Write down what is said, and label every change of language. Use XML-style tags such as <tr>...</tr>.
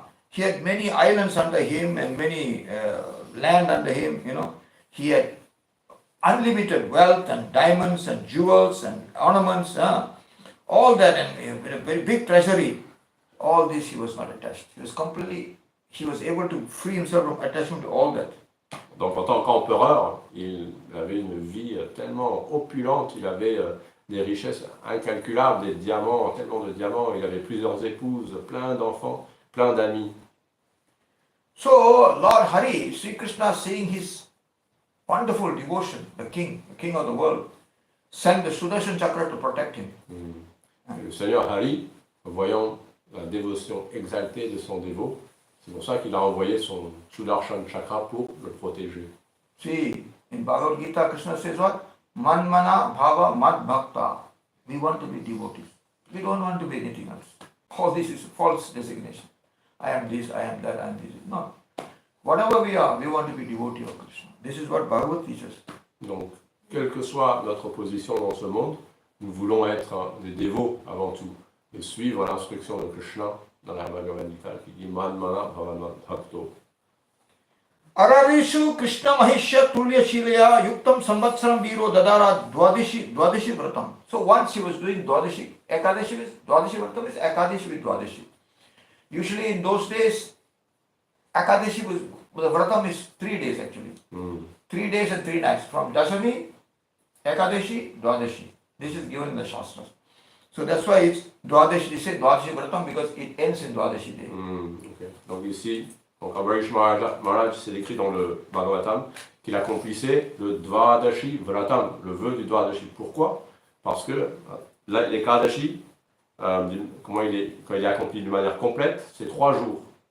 <en>He had many islands under him and many land under him, He had unlimited wealth and diamonds and jewels and ornaments. All that, and a very big treasury. All this he was not attached. He was able to free himself from attachment to all that.</en> <fr>Donc en tant qu'empereur, il avait une vie tellement opulente, il avait des richesses incalculables, des diamants, tellement de diamants. Il avait plusieurs épouses, plein d'enfants, plein d'amis.</fr> <en>So Lord Hari, Sri Krishna, seeing his wonderful devotion, the king of the world, sent the Sudarshan Chakra to protect him.</en> <fr>Et le Seigneur Hari, voyant la dévotion exaltée de son dévot, c'est pour ça qu'il a envoyé son Sudarshan Chakra pour le protéger.</fr> <en>See, in Bhagavad Gita, Krishna says what?</en> <sa>Manmana bhava mad bhakta.</sa> <en>We want to be devotees. We don't want to be anything else. All this is false designation. I am this, I am that, I am this. No. Whatever we are, we want to be devotee of Krishna. This is what Bhagavad teaches.</en> <fr>Donc, quelle que soit notre position dans ce monde, nous voulons être des dévots avant tout et suivre l'instruction de Krishna dans la Bhagavad Gita qui dit</fr> <sa>Manmana Bhavanat Bhakto. Ararishu Krishna Mahishya Tulya Shilaya Yuktam Samvatsaram Viro Dadara Dwadashi Vratam.</sa> <en>So once he was doing Dwadashi, Ekadashi Vratam is Ekadashi with Dwadashi. Usually in those days, Ekadashi was, the Vratam is 3 days actually. 3 days and 3 nights. From Dasami, Ekadashi, Dwadashi. This is given in the Shastras. So that's why it's Dwadashi, they say Dwadashi Vratam because it ends in Dwadashi day. Okay.</en> <fr>Donc ici, Ambarisa Maharaja, c'est écrit dans le Bhagavatam qu'il accomplissait le Dvadashi Vratam, le vœu du Dvadashi. Pourquoi? Parce que l'Ekadashi, quand il est accompli de manière complète, c'est 3 jours.</fr>